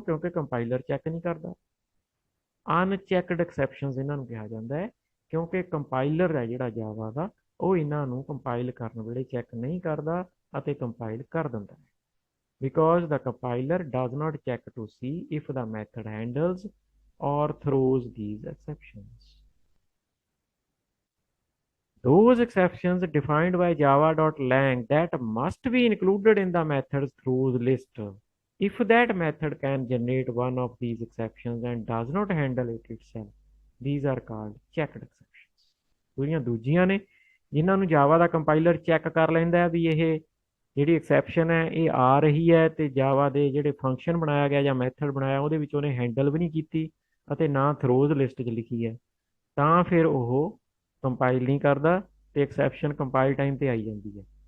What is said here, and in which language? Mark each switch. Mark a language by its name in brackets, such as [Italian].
[Punjabi] ਕਿਉਂਕਿ compiler check ਨਹੀਂ ਕਰਦਾ। ਅਨਚੈਕਡ ਐਕਸੈਪਸ਼ਨਸ ਇਹਨਾਂ ਨੂੰ ਕਿਹਾ ਜਾਂਦਾ ਹੈ ਕਿਉਂਕਿ ਕੰਪਾਈਲਰ ਹੈ ਜਿਹੜਾ ਜਾਵਾ ਦਾ, ਉਹ ਇਹਨਾਂ ਨੂੰ ਕੰਪਾਈਲ ਕਰਨ ਵੇਲੇ ਚੈੱਕ ਨਹੀਂ ਕਰਦਾ ਅਤੇ ਕੰਪਾਈਲ ਕਰ ਦਿੰਦਾ ਹੈ। [English] Because the compiler does not check to see if the method handles or throws these exceptions। Those exceptions defined by java.lang that must be included in the method's throws list if that method can generate one of these exceptions and does not handle it itself, these are called checked exceptions। [Punjabi] ਜਿਹੜੀਆਂ ਦੂਜੀਆਂ ਨੇ ਜਿਨ੍ਹਾਂ ਨੂੰ ਜਾਵਾ ਦਾ compiler check ਕਰ ਲੈਂਦਾ ਵੀ ਇਹ ਜਿਹੜੀ exception ਹੈ ਇਹ ਆ ਰਹੀ ਹੈ ਤੇ ਜਾਵਾ ਦੇ ਜਿਹੜੇ ਫੰਕਸ਼ਨ ਬਣਾਇਆ ਗਿਆ ਜਾਂ ਮੈਥਡ ਬਣਾਇਆ ਉਹਦੇ ਵਿੱਚ ਉਹਨੇ ਹੈਂਡਲ ਵੀ ਨਹੀਂ ਕੀਤੀ ਅਤੇ ਨਾ ਥਰੋਜ਼ ਲਿਸਟ 'ਚ ਲਿਖੀ ਹੈ, ਤਾਂ ਫਿਰ ਉਹ ਕੰਪਾਈਲ ਨਹੀਂ ਕਰਦਾ ਤੇ ਐਕਸੈਪਸ਼ਨ ਕੰਪਾਈਲ ਟਾਈਮ ਤੇ ਆਈ ਜਾਂਦੀ ਹੈ।